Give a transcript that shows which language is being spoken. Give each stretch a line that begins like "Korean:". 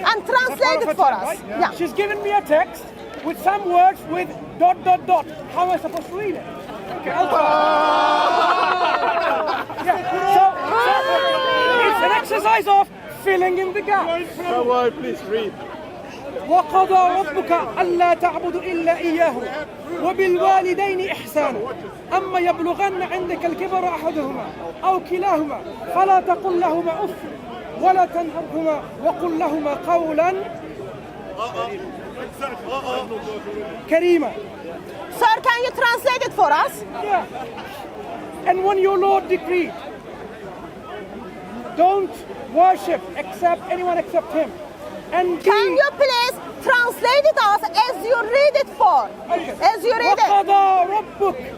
English: And translate it for us. Yeah. She's given me a text with some words with ... How am I supposed to read it? Okay, I'll try. So it's an exercise of filling in the gaps. Come on, please read.
Arabic: وقضى ربك ألا تعبدوا إلا إياه وبالوالدين إحسانا أما يبلغن عندك الكبر أحدهما أو كلاهما فلا تقل لهما أف ولا تنهرهما وقل لهما قولا كريما.
English: Sir, can you translate it for us? Yeah. And when your Lord decreed, don't worship anyone except Him. And Can you please translate it us as you read it for? As you read it.
Arabic: وقضى ربك.